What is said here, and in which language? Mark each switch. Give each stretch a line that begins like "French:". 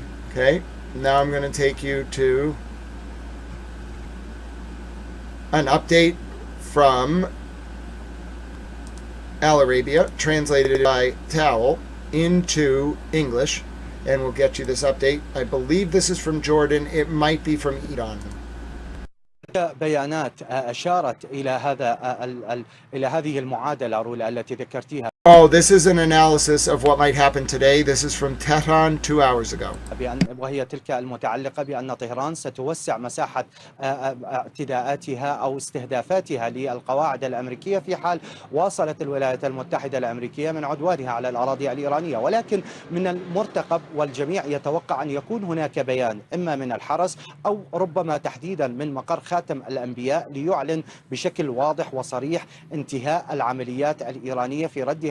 English: Okay, now I'm going to take you to an update from Al Arabia, translated by Towel into English, and we'll get you this update. I believe this is from Jordan. It might be from Iran.
Arabic: بيانات أشارت إلى هذه المعادلة رولا التي ذكرتيها.
English: Oh, this is an analysis of what might happen today. This is from Tehran 2 hours ago.
Arabic: وهي تلك المتعلقة بأن طهران ستوسع مساحة اعتداءاتها أو استهدافاتها للقواعد الأمريكية في حال واصلت الولايات المتحدة الأمريكية من عدوانها على الأراضي الإيرانية. ولكن من المرتقب والجميع يتوقع أن يكون هناك بيان إما من الحرس أو ربما تحديدا من مقر خاتم الأنبياء ليعلن بشكل واضح وصريح انتهاء العمليات الإيرانية في ردها